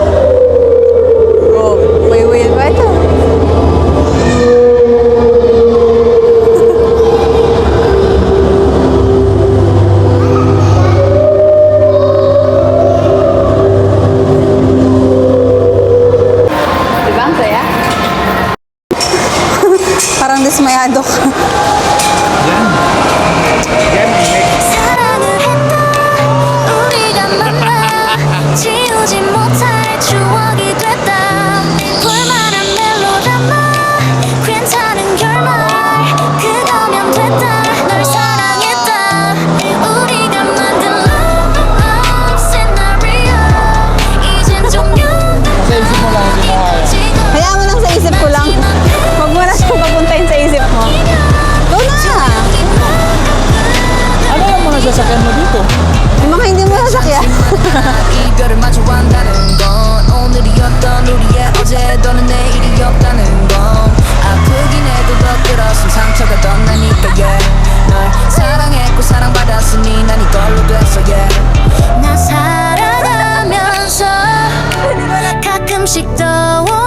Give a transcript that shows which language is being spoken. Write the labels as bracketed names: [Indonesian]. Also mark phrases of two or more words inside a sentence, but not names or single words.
[Filipino] Oh, may whale ba ito? Diba ang saya? Parang dismayado ka. Yan, next. [Korean] 사랑을 했다 우리가 만나 지우지 못할 추억이 됐다 볼만한 멜로드라마 괜찮은 결말 그거면 됐다 널 사랑했다 우리가 만든 [English] love scenario [Korean] 이젠 [Filipino] Sa isip mo lang, hindi mo kaya. 종료지고 Hayaan mo lang sa isip ko lang. Huwag mo na siyang papuntahin sa isip mo. Go na! Ano yung mga sasakyan mo dito? Yung mga hindi mo sasakyan. [Korean] 이별을 마주 한다는 건 오늘이었던 우리의 어제 또는 내일이 없다는 건 아프긴 해도 더 들었음 상처가 더 나니까 yeah 널 사랑했고 사랑받았으니 난 이걸로 됐어 yeah 나 살아가면서 가끔씩 떠